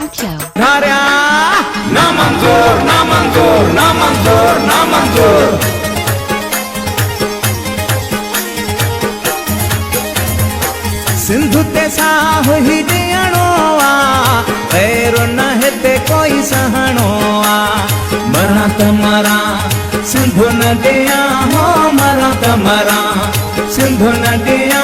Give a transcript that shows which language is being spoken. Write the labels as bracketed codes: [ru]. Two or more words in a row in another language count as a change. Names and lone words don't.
[sd] धारिया ना मंजूर ना मंजूर ना मंजूर ना मंजूर। सिंधु ते साह ही ॾियणो आ, पैरो न हिते कोई सहणो आ। मरा त मरा सिंधु न ॾियां हो, मरा त मरा सिंधु न ॾियां।